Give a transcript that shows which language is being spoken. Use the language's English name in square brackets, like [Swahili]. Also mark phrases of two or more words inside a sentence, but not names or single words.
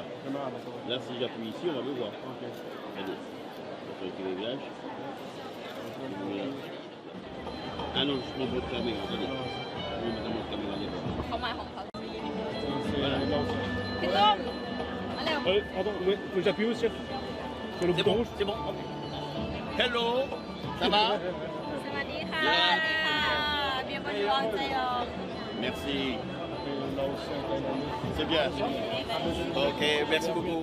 [French] Là, si j'appuie ici, on va le voir. Allez, autorité réglage. Ah non, je prends votre caméra, attendez. Je vais mettre mon caméra d'abord. [Thai] เขามาของเขา [French] Voilà. [Thai] พี่ต้มมาเร็ว [French] Pardon, ouais, faut que j'appuie aussi sur le C'est bouton bon, rouge. c'est bon. Hello, ça va? [Thai] สวัสดีค่ะ สวัสดีค่ะเบียร์บอลร้อนใจยอง [French] Merci. C'est bien. Ok, merci beaucoup.